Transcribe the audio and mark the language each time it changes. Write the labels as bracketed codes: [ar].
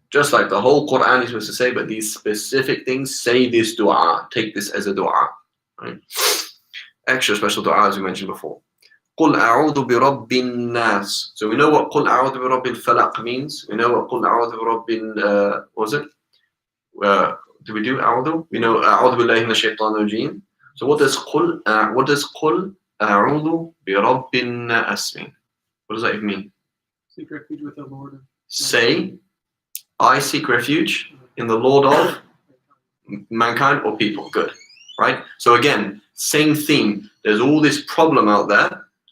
[en] Just like the whole Quran is supposed to say, but these specific things, say this dua, take this as a dua. Right? Extra special dua as we mentioned before. [ar] قُلْ أَعُوذُ بِرَبِّ النَّاسِ. [en] So we know what [ar] قُلْ أَعُوذُ بِرَبِّ الْفَلَقِ [en] means. We know what [ar] قُلْ أَعُوذُ بِرَبِّ [en] what was it? Do we do أعوذ? We know [ar] أعوذ بالله من الشيطان الرجيم. [en] So what does [ar] قُلْ أَعُوذُ بِرَبِّ النَّاسِ [en] mean? What does that even mean? Seek refuge with the Lord. Say, I seek refuge in the Lord of mankind or people. Good, right? So again, same theme. There's all this problem out there.